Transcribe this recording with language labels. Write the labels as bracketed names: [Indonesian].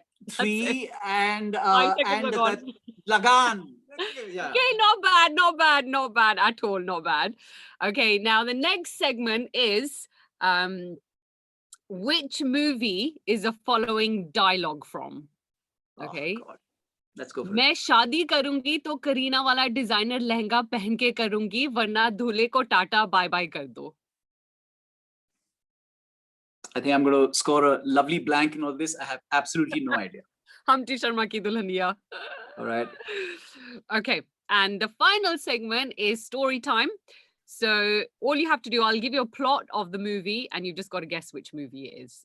[English] 3 and Lagan. Yeah. Okay, not bad at all, not bad. Okay, now the next segment is which movie is the following dialogue from? Okay. Oh, God. Let's go for [Hindi] मैं शादी करूंगी तो करीना वाला designer lehenga पहन के करूंगी वरना दूल्हे को टाटा बाय बाय कर दो. [English] I think I'm going to score a lovely blank in all this. I have absolutely no idea. Humpty Sharma ki Dulhaniya. All right. Okay. And the final segment is story time. So all you have to do, I'll give you a plot of the movie and you've just got to guess which movie it is.